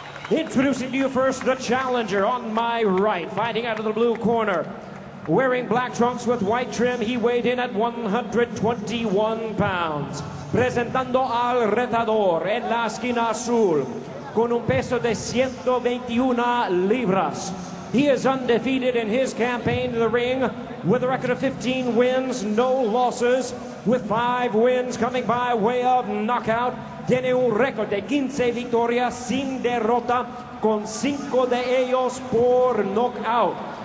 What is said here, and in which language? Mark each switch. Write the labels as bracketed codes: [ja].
[en] Introducing to you first the challenger on my right, fighting out of the blue corner. Wearing black trunks with white trim, he weighed in at 121 pounds. [es] Presentando al retador en la esquina azul, con un peso de 121 libras. [en] He is undefeated in his campaign to the ring with a record of 15 wins, no losses, with 5 wins coming by way of knockout. [es] Tiene un récord de 15 victorias sin derrota, con 5 de ellos por knockout.